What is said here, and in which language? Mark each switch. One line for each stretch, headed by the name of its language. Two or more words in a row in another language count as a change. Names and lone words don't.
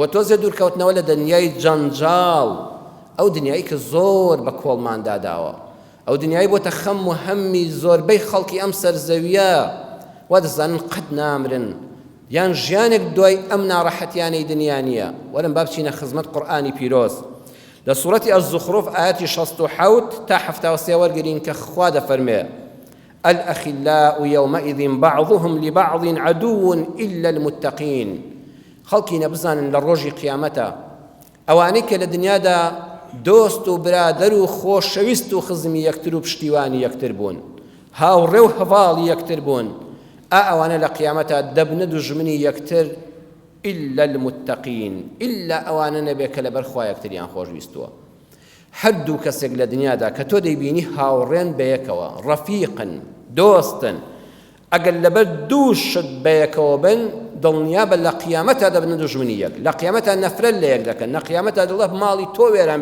Central Kurdish: تۆزێ دوورکەوتنەوە لە دنیای جەنجاڵ ئەو دنیایی کە زۆر بە کۆڵمان داداوە ئەو دنیای بۆتە خەم و هەممی زۆربەی خەڵکی ئەم سەرزەویە وا دەزانن قەت نامرن یان ژیانێک دوای ئەم ناڕەحەتیانەی دنیا نییە وەرن با بچینە خزمەت قورئانی پیرۆز لە سوورەتی الزخرف ئاەتی 67 تا 73 وەرگرین کە خوا دەفەرمێ
Arabic: الأخلاء يومئذ بعضهم لبعض عدو إلا المتقين
Central Kurdish: خەڵکی نەبزانن لە ڕۆژی قیامەتە ئەوانەی کە لە دنیادا دۆست و برادەر و خۆشەویست و خزمی یەکتر و پشتیوانی یەکتر بوون هاوڕێ و هەواڵی یەکتر بوون ئەوانە لە قیامەتە دەبنە دوژمنی یەکتر
Arabic: إلا المتقين
Central Kurdish: إلا ئەوانە نەبێ کە لەبەر خوا یەکتریان خۆشویستووە هەردوو کەسێک لە دنیادا کە تۆ دەیبینی هاوڕێن بەیەکەوە ڕەفیقن دۆستن ئەگەر لەبەر دوو شت بەیەکەوە بن دڵنیابە لە قیامەتە دەبنە دوژمنی یەک لە قیامەتە نەفرەت لە یەک دەکەن لە قیامەتە دڵە ماڵی تۆ وێران